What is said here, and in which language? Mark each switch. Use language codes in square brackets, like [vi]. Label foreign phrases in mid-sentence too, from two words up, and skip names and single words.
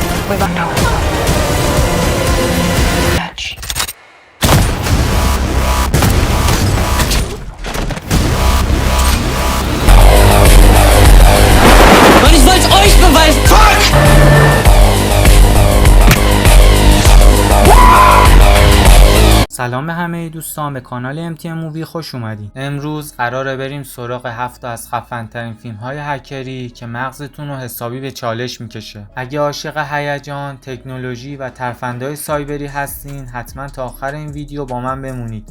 [en] with no touch. [de] Und ich wollt's euch beweisen. [en] Fuck! [fa] سلام به همه دوستان، به کانال MTM مووی خوش اومدین. امروز قراره بریم سراغ 7 از خفن ترین فیلم های هکری که مغزتون رو حسابی به چالش میکشه. اگه عاشق هیجان، تکنولوژی و ترفندهای سایبری هستین، حتما تا آخر این ویدیو با من بمونید.